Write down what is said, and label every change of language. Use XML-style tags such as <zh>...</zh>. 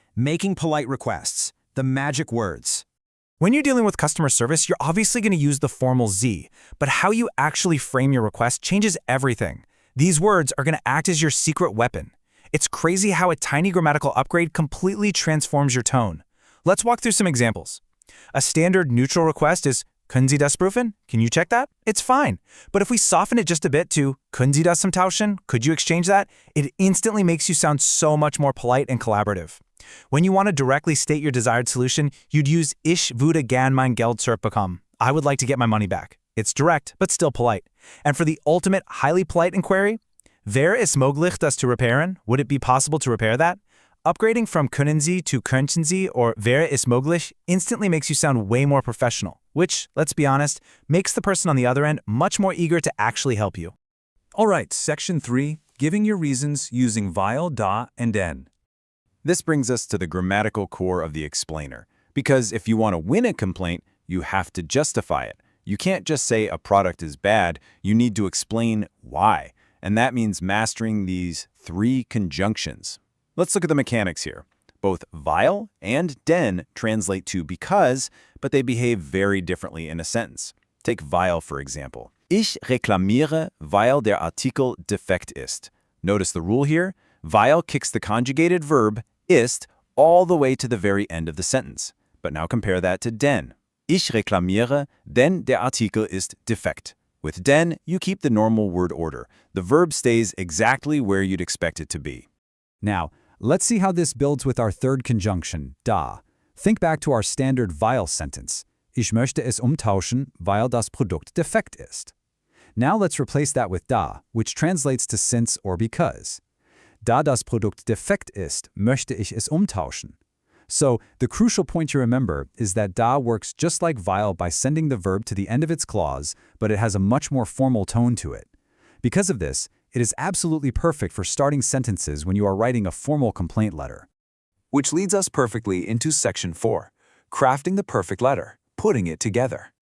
<en>Making polite requests, the magic words. When you're dealing with customer service, you're obviously going to use the formal Sie, but how you actually frame your request changes everything. These words are going to act as your secret weapon. It's crazy how a tiny grammatical upgrade completely transforms your tone. Let's walk through some examples. A standard neutral request is,</en> <de>Können Sie das prüfen?</de> <en>Can you check that? It's fine. But if we soften it just a bit to,</en> <de>Können Sie das tauschen?</de> <en>Could you exchange that? It instantly makes you sound so much more polite and collaborative. When you want to directly state your desired solution, you'd use</en> <de>Ich würde gern mein Geld zurückbekommen.</de> <en>I would like to get my money back. It's direct, but still polite. And for the ultimate highly polite inquiry,</en> <de>wäre es möglich, das zu reparieren?</de> <en>Would it be possible to repair that? Upgrading from</en> <de>Können Sie</de> <en>to</en> <de>Könnten Sie</de> <en>or</en> <de>wäre es möglich</de> <en>instantly makes you sound way more professional, which, let's be honest, makes the person on the other end much more eager to actually help you. All right, Section 3, giving your reasons using weil, da, and den. This brings us to the grammatical core of the explainer, because if you want to win a complaint, you have to justify it. You can't just say a product is bad, you need to explain why, and that means mastering these 3 conjunctions. Let's look at the mechanics here. Both weil and den translate to because, but they behave very differently in a sentence. Take weil, for example.</en> <de>Ich reklamiere, weil der Artikel defekt ist.</de> <en>Notice the rule here. Weil kicks the conjugated verb, ist, all the way to the very end of the sentence. But now compare that to den.</en> <de>Ich reklamiere, denn der Artikel ist defekt.</de> <en>With den, you keep the normal word order. The verb stays exactly where you'd expect it to be. Now, let's see how this builds with our third conjunction, da. Think back to our standard weil sentence.</en> <de>Ich möchte es umtauschen, weil das Produkt defekt ist.</de> <en>Now let's replace that with da, which translates to since or because.</en> <de>Da das Produkt defekt ist, möchte ich es umtauschen.</de> <en>So, the crucial point to remember is that da works just like weil by sending the verb to the end of its clause, but it has a much more formal tone to it. Because of this, it is absolutely perfect for starting sentences when you are writing a formal complaint letter. Which leads us perfectly into Section 4, crafting the perfect letter, putting it together.</en>